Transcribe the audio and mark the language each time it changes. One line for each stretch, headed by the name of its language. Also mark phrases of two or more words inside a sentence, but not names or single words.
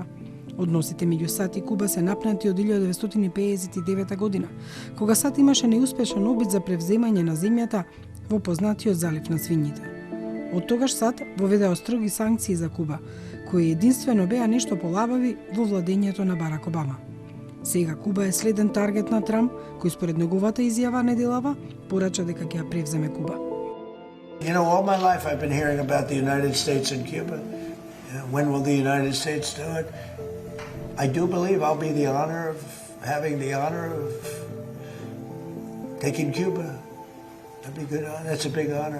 Macedonian: Односите меѓу САД и Куба се напнати од 1959 година, кога САД имаше неуспешен обид за превземање на земјата во познатиот залив на свињите. Од тогаш САД воведеа строги санкции за Куба, кои единствено беа нешто полабави во владењето на Барак Обама. Сега Куба е следен таргет на Трамп, кој според неговата изјава неделава порача дека ќе ја превземе Куба.
English: You know, all my life I've been hearing about the United States and Cuba. When will the United States do it? I do believe I'll be having the honor of taking Cuba. That'd be good. That's a big honor.